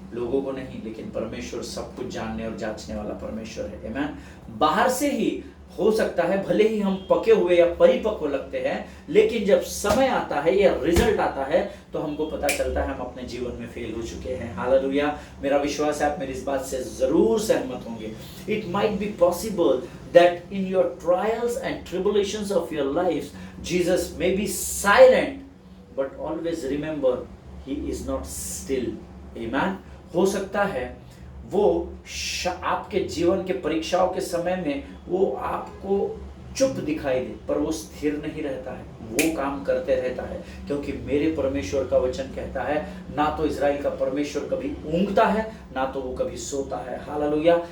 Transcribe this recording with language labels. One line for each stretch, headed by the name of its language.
Hindi: लोगों को नहीं, लेकिन परमेश्वर सब कुछ जानने और जांचने वाला परमेश्वर है। आमीन। बाहर से ही हो सकता है भले ही हम पके हुए या परिपक्व लगते हैं, लेकिन जब समय आता है या रिजल्ट आता है तो हमको पता चलता है हम अपने जीवन में फेल हो चुके हैं। हालेलुया। मेरा विश्वास है आप मेरी इस बात से जरूर सहमत होंगे।
English: It might be possible that in your trials and tribulations of your lives Jesus may be silent, but always remember he is not still. Amen.
Hindi: हो सकता है वो आपके जीवन के परीक्षाओं के समय में वो आपको चुप दिखाई दे, पर वो स्थिर नहीं रहता है, वो काम करते रहता है, क्योंकि मेरे परमेश्वर का वचन कहता है ना तो इज़राइल का परमेश्वर कभी ऊँघता है, ना तो वो कभी सोता है। हालेलुया।